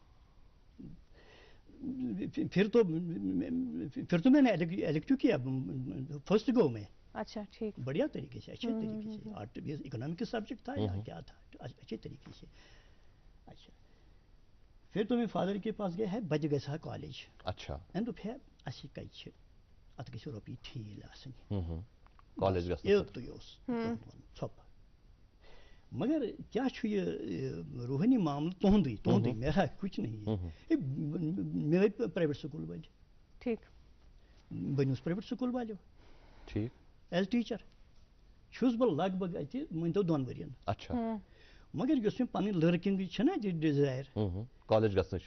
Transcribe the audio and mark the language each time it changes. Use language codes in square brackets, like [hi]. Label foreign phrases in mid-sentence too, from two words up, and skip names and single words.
[ur] پھر تو میں نے الیکٹو کیا فرسٹ گو میں. اچھا ٹھیک. بڑھیا طریقے سے اچھے طریقے سے اکنامک سبجیکٹ تھا یا کیا تھا اچھے طریقے سے. اچھا پھر تو میں فادر کے پاس گیا ہے [ks] بچ گژھا [ur] کالج. اچھا [ks] این دوٚپ ہے اَسہِ کَتہِ چھِ اَتھ گژھِ رۄپیہِ ٹھیٖل آسٕنۍ. کالج یوٚتُے اوس ژھۄپہٕ. مگر کیا چھُ یہِ روحٲنی معاملہٕ تُہُنٛدُے [ur] میرا کچھ نہیں. [ks] مےٚ گٔے پرٛایویٹ سکوٗل وٲلۍ. [ur] ٹھیک. [ks] بنیوس پرٛایویٹ سکوٗل والیو. [ur] ٹھیک. [en] as teacher [ks] چھُس بہٕ لگ بگ اَتہِ مٲنۍتو 2 ؤرین. [ur] اچھا. [ks] مگر یۄس مےٚ پنٕنۍ لٔرکِنٛگٕچ چھَنا ڈِزایر کالج گژھنٕچ